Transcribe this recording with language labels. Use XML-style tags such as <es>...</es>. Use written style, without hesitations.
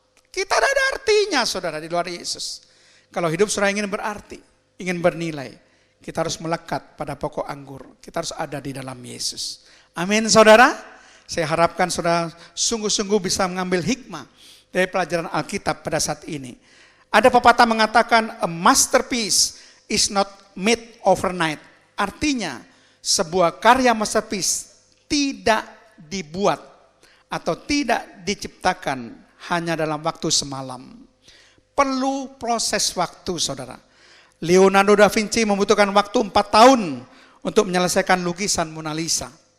<id>Kita tidak ada artinya, saudara, di luar Yesus. Kalau hidup saudara ingin berarti, ingin bernilai, kita harus melekat pada pokok anggur. Kita harus ada di dalam Yesus. Amin, saudara. Saya harapkan saudara sungguh-sungguh bisa mengambil hikmah dari pelajaran Alkitab pada saat ini. Ada pepatah mengatakan,</id> <en>a masterpiece is not made overnight.</en> <id>Artinya, sebuah karya masterpiece tidak dibuat atau tidak diciptakan hanya dalam waktu semalam. Perlu proses waktu, saudara. Leonardo da Vinci membutuhkan waktu 4 tahun untuk menyelesaikan lukisan Mona Lisa.</id>